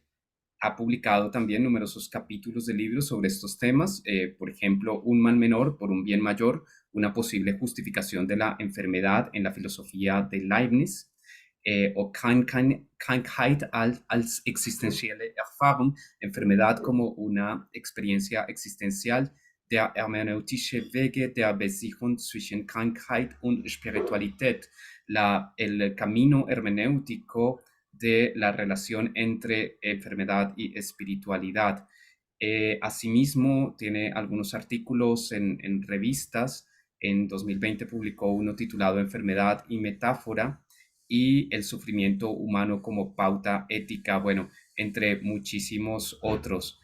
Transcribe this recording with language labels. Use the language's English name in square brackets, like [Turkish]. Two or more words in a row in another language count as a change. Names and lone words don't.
[Spanish] Ha publicado también numerosos capítulos de libros sobre estos temas, por ejemplo, Un mal menor por un bien mayor, una posible justificación de la enfermedad en la filosofía de Leibniz, o [German] Krankheit als existenzielle Erfahrung, [Spanish] enfermedad como una experiencia existencial, [German] der hermeneutische Wege der Besichung zwischen Krankheit und Spiritualität, [Spanish] el camino hermenéutico de la relación entre enfermedad y espiritualidad. Asimismo, tiene algunos artículos en revistas. En 2020 publicó uno titulado Enfermedad y Metáfora y el sufrimiento humano como pauta ética, bueno, entre muchísimos otros.